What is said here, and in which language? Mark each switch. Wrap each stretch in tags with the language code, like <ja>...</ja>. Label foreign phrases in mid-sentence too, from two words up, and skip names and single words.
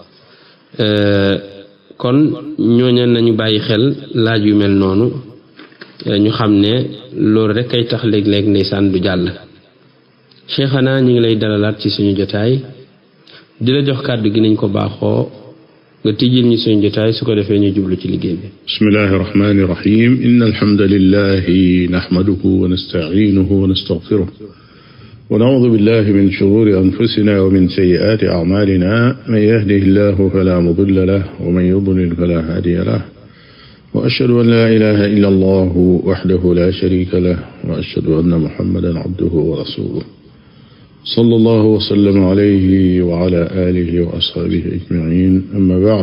<wo>kon ñooña nañu bàyyi xel laaj yu mel noonu ñu xam ne loolu rek kay tax léeg-léeg ndeysaan du jàll. cheikhana ñu ngi lay dalalaat ci suñu jotaay di la jox kàddu gi nañ ko baaxoo nga tijjil ñu suñu jotaay su ko defee ñu jublu ci liggéey bi.</wo> <ar>بسم الله الرحمن الرحيم إن الحمد لله نحمده ونستعينه ونستغفره ونعوذ بالله من شرور أنفسنا ومن سيئات أعمالنا من يهده الله فلا مضل له ومن يضلل فلا هادي له وأشهد أن لا إله إلا الله وحده لا شريك له وأشهد أن محمدا عبده ورسوله صلى الله وسلم عليه وعلى آله وأصحابه أجمعين أما بعد.</ar>